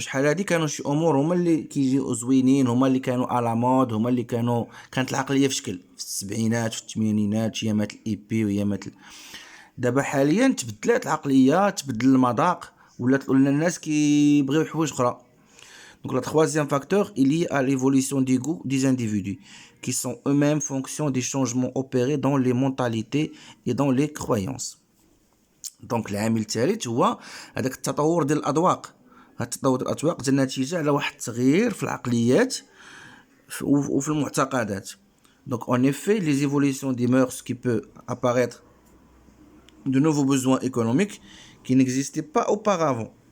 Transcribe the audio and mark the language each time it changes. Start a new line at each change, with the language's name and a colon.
Arabic: شحال هادي كانوا شي امور هما اللي كيجيو زوينين، هما اللي كانوا على مود، هما اللي كانت العقليه في شكل في السبعينات في الثمانينات ايامات الايبي وايامات دابا حاليا تبدلات العقليه، تبدل المذاق، ولات الناس كيبغيو حوايج اخرى.
French: Donc le troisième facteur est lié à l'évolution des goûts des individus qui sont eux-mêmes fonction des changements opérés dans les mentalités et dans les croyances.
Arabic: Donc العامل الثالث هو هذاك التطور ديال الاذواق. هذا التطور ديال الاذواق جا نتيجه على واحد التغيير في العقليات وفي المعتقدات.
French: Donc en effet, les évolutions des mœurs qui peuvent apparaître de nouveaux besoins économiques qui n'existaient pas auparavant.